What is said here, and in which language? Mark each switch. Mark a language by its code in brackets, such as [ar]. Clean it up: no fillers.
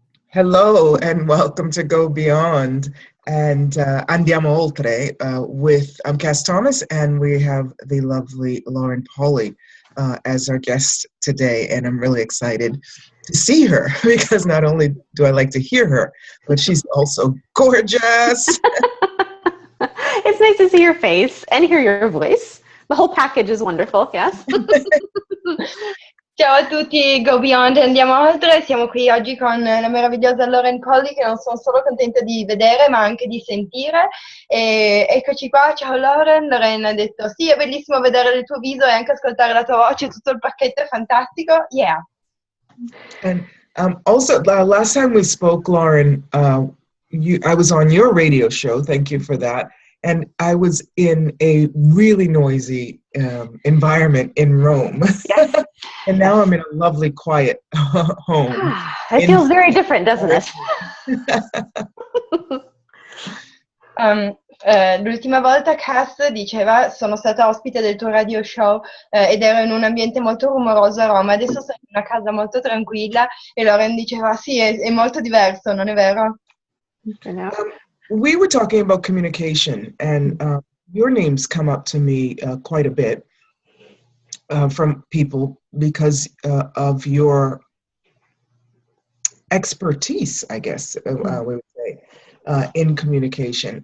[en] Hello and welcome to Go Beyond and Andiamo Oltre I'm Cass Thomas, and we have the lovely Lauren Pauly as our guest today, and I'm really excited to see her because not only do I like to hear her, but she's also gorgeous. It's nice to see your face and hear your voice. The whole package is wonderful, yes? [it] Ciao a tutti, Go Beyond e andiamo oltre. Siamo qui oggi con la meravigliosa Lauren Polly, che non sono solo contenta di vedere ma anche di sentire. E eccoci qua, ciao Lauren. Lauren ha detto sì, è bellissimo vedere il tuo viso e anche ascoltare la tua voce, tutto il pacchetto è fantastico. [en] Yeah. And also, last time we spoke, Lauren, I was on your radio show. Thank you for that. And I was in a really noisy environment in Rome. Yes. And now I'm in a lovely, quiet home. It feels very different, doesn't it? [it] L'ultima volta Cass diceva sono stata ospite del tuo radio show ed ero in un ambiente molto rumoroso a Roma, adesso sono in una casa molto tranquilla e Lauren diceva sì, è molto diverso, non è vero? [en] We were talking about communication, and your names come up to me quite a bit from people because of your expertise, I guess we would say, in communication.